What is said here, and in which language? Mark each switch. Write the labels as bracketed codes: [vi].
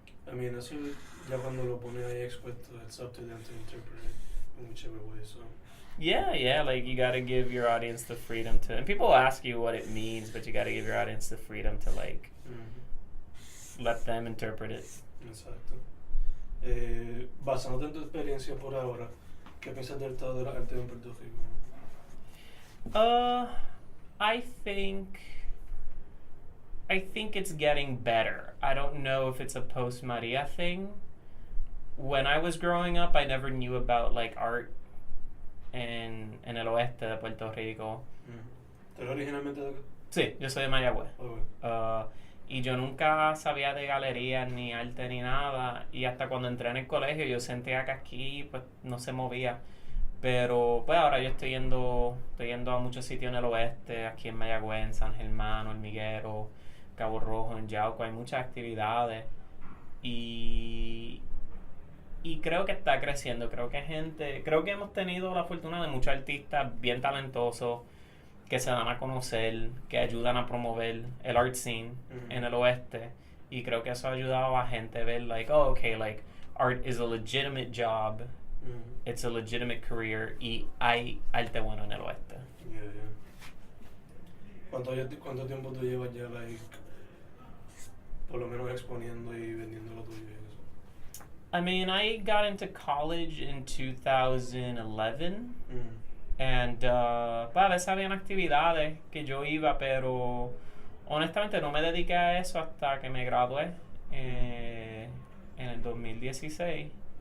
[en] I mean, [es] eso ya cuando lo pones ahí expuesto, [en] it's up to them to interpret it in whichever way. So. Yeah, like you gotta give your audience the freedom to, and people will ask you what it means, but you gotta give your audience the freedom to like let them interpret it. [es] Exacto. Basándote en tu experiencia por ahora, ¿qué piensas del estado de la arte en Puerto Rico? [en] I think it's getting better. I don't know if it's a post-Maria thing. When I was growing up, I never knew about like art [es] en el oeste de Puerto Rico. ¿Tú eres originalmente de acá? Sí, yo soy de Mayagüez. [en] Okay. [es] Y yo nunca sabía de galerías, ni arte, ni nada. Y hasta cuando entré en el colegio yo sentía que aquí pues no se movía. Pero pues ahora yo estoy yendo a muchos sitios en el oeste, aquí en Mayagüez, en San Germán, Hormiguero, Cabo Rojo, en Yauco, hay muchas actividades. Y, y creo que está creciendo, creo que hemos tenido la fortuna de muchos artistas bien talentosos que se dan a conocer, que ayudan a promover el art scene en el oeste. Y creo que eso ha ayudado a gente a ver, [en] like, oh, okay, like, art is a legitimate job, it's a legitimate career, [es] y hay arte bueno en el oeste. [en] Yeah, yeah. [es] ¿Cuánto tiempo tú llevas ya, like, por lo menos exponiendo y vendiendo lo tuyo y eso? [en] I mean, I got into college in 2011. [es] And pues a veces habían actividades que yo iba, pero honestamente no me dediqué a eso hasta que me gradué en el 2016.